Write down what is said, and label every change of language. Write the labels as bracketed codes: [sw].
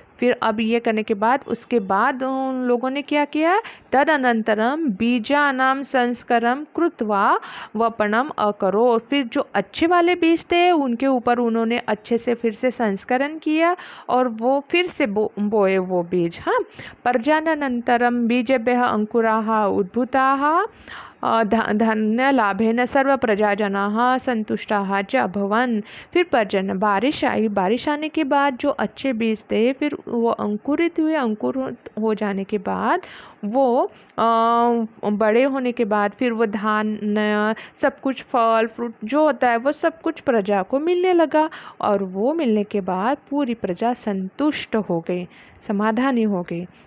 [hi] फिर अब ये करने के बाद उसके बाद उन लोगों ने क्या किया, [sa] तदनंतरम बीजानाम संस्करम कृत्वा वपनम अकरो, [hi] और फिर जो अच्छे वाले बीज थे उनके ऊपर उन्होंने अच्छे से फिर से संस्करण किया और वो फिर से बोए वो बीज। [sa] हाँ, पर्जननंतरम बीजेभ्यः अंकुराः उद्भूताः धन्य लाभेन सर्व प्रजाजनाः संतुष्टाः च अभवन्। [hi] फिर पर्जन बारिश आई, बारिश आने के बाद जो अच्छे बीज थे फिर वो अंकुरित हुए, अंकुरित हो जाने के बाद वो बड़े होने के बाद फिर वो धान सब कुछ फल फ्रूट जो होता है वो सब कुछ प्रजा को मिलने लगा, और वो मिलने के बाद पूरी प्रजा संतुष्ट हो गई, समाधानी हो गई।